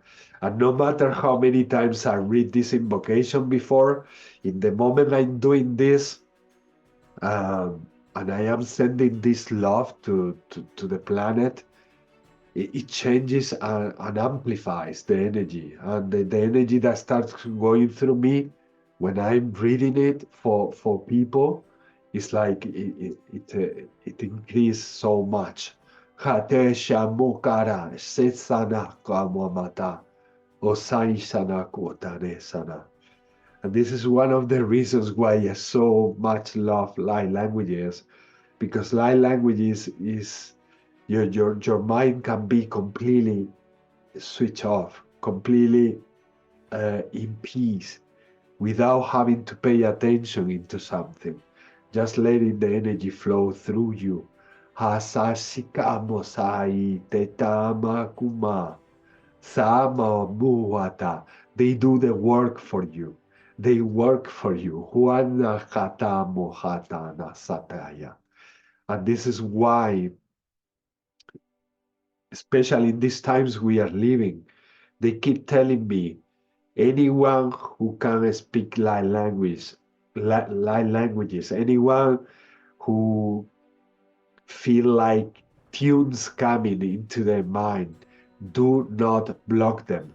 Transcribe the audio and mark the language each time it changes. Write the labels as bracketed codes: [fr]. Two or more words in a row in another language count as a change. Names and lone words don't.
[en] And no matter how many times I read this invocation before, in the moment I'm doing this, and I am sending this love to the planet, it changes and amplifies the energy, and the energy that starts going through me when I'm reading it for people, it's like it increases so much. Hate shamukara setsana kamamata osai sana kotane sana. And this is one of the reasons why I so much love light languages, because light languages is your mind can be completely switch off, completely in peace, without having to pay attention into something, just letting the energy flow through you. Hasasikamo tetama kuma sama muwata. They do the work for you. They work for you. Huana hata mohatana sataya. And this is why, especially in these times we are living, they keep telling me anyone who can speak light languages, anyone who feel like tunes coming into their mind, do not block them.